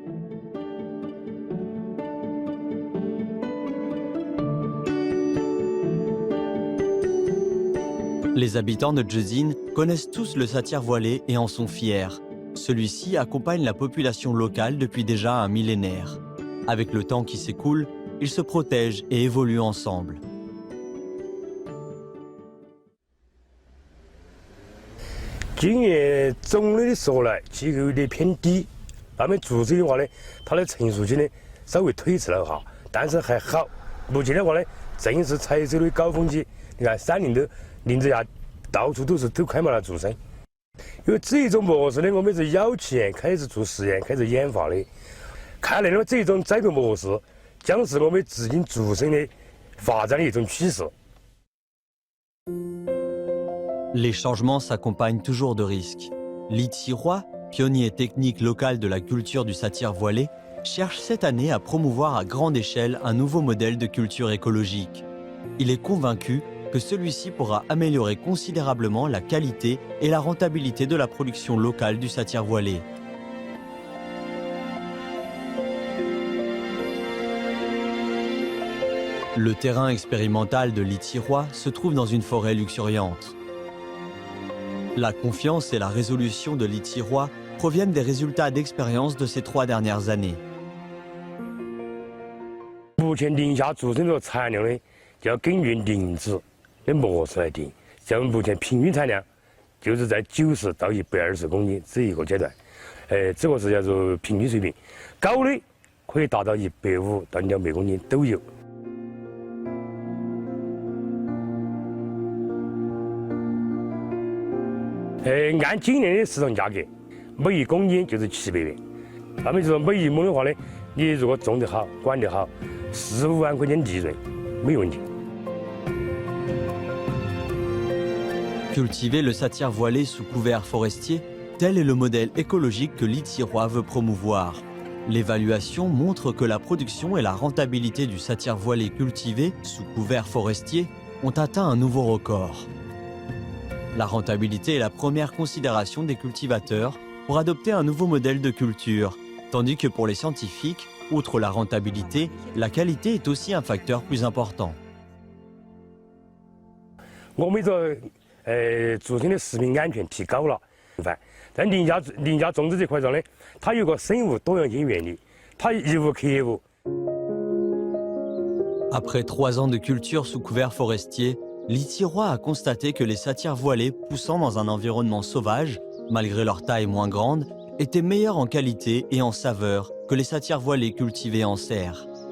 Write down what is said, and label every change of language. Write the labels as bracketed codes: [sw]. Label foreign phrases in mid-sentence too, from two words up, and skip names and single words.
[fr] Les habitants de Jedzin connaissent tous le satyre voilé et en sont fiers. Celui-ci accompagne la population locale depuis déjà un millénaire. Avec le temps qui s'écoule, ils se protègent et évoluent ensemble. [zh] 今年种类的说来，气候有点偏低，那么注水的话呢，它的成熟期呢稍微推迟了哈，但是还好。目前的话呢，正是采收的高峰期，你看山林子下到处都开满了竹笙。因为这种模式呢，我们是早前开始做实验、开始研发的。看来呢，这种栽培模式将是我们至今竹笙的发展的一种趋势。 [fr] Les changements s'accompagnent toujours de risques. Li Tiroi, pionnier technique local de la culture du satyre voilé, cherche cette année à promouvoir à grande échelle un nouveau modèle de culture écologique. Il est convaincu que celui-ci pourra améliorer considérablement la qualité et la rentabilité de la production locale du satyre voilé. Le terrain expérimental de Li Tiroi se trouve dans une forêt luxuriante. La confiance et la résolution de Li Tiroi proviennent des résultats d'expérience de ces 3 dernières années. [zh] 目前宁夏竹笙的产量呢，就要根据林子的模式来定。像目前平均产量就是在90到120公斤这一个阶段，这个是叫做平均水平，高的可以达到150到200公斤都有。按今年的市场价格，每1公斤就是700元。那么就说每1亩的话呢，你如果种得好、管得好，4、5万块钱利润没问题。 [fr] Cultiver le satyre voilé sous couvert forestier, tel est le modèle écologique que Li Tiroi veut promouvoir. L'évaluation montre que la production et la rentabilité du satyre voilé cultivé sous couvert forestier ont atteint un nouveau record. La rentabilité est la première considération des cultivateurs pour adopter un nouveau modèle de culture, tandis que pour les scientifiques, outre la rentabilité, la qualité est aussi un facteur plus important. [zh] 我们说，竹笙的食品安全提高了，在宁夏种植这块上呢，它有个生物多样性原理，它一无克无。 [fr] Après 3 ans de culture sous couvert forestier, Li Tiroi a constaté que les satyres voilés poussant dans un environnement sauvage, malgré leur taille moins grande, étaient meilleurs en qualité et en saveur que les satyres voilés cultivés en serre.